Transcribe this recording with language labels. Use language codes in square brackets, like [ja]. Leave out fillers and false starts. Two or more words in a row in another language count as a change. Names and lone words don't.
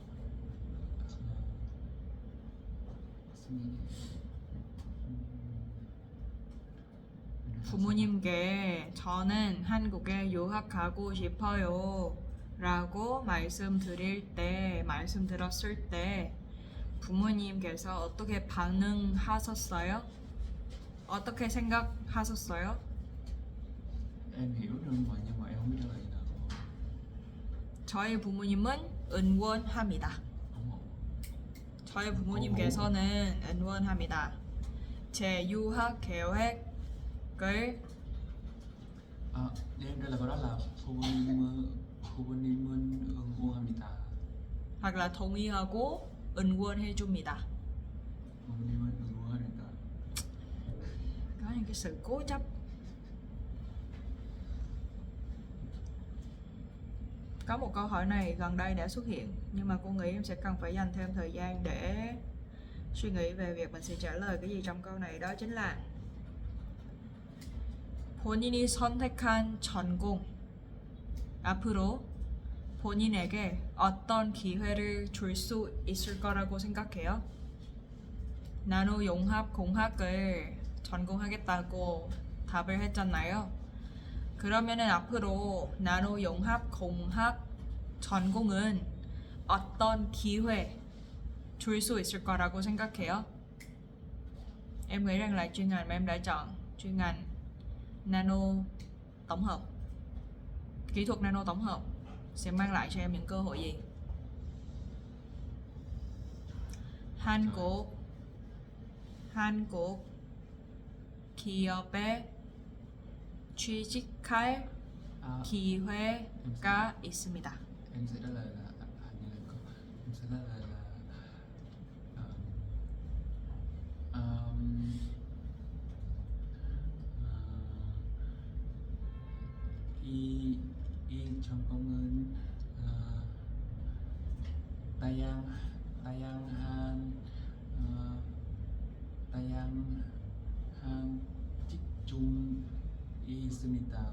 [ko] 부모님께 저는 한국에 유학 가고 싶어요 라고 말씀드렸을 때 부모님께서 어떻게 반응하셨어요? 어떻게 생각하셨어요? [vi] Em hiểu rồi nhưng mà em không biết trả lời như nào. [ko] 저희 부모님은 응원합니다. [vi] ủng hộ. [ko] 저희 부모님께서는 응원합니다. 제 유학 계획을 [vi] Em đây là câu đó là [ko] 부모님은 응원합니다. [vi] hoặc là [ko] 동의하고 응원해줍니다. 부모님은 응원합니다. [vi] Có những cái sự cố chấp. Có một câu hỏi này gần đây đã xuất hiện, nhưng mà cô nghĩ em sẽ cần phải dành thêm thời gian để suy nghĩ về việc mình sẽ trả lời cái gì trong câu này. Đó chính là [ko] 본인이 선택한 전공 앞으로 본인에게 어떤 기회를 줄 수 있을 거라고 생각해요? 나노 용합 공학을 전공하겠다고 답을 했잖아요. 그러면은 앞으로 나노 용합 공학 전공은 어떤 기회 줄 수 있을 거라고 생각해요? [vi] Em nghĩ rằng là chuyên ngành mà em đã chọn, chuyên ngành nano tổng hợp, kỹ thuật nano tổng hợp sẽ mang lại cho em những cơ hội gì? [ko] 한국 기업에 취직할 기회가 있습니다. [vi] Em sẽ trả lời là hình như là em sẽ trả lời là [ko] 이 전공은 다양한 직종이 있습니다.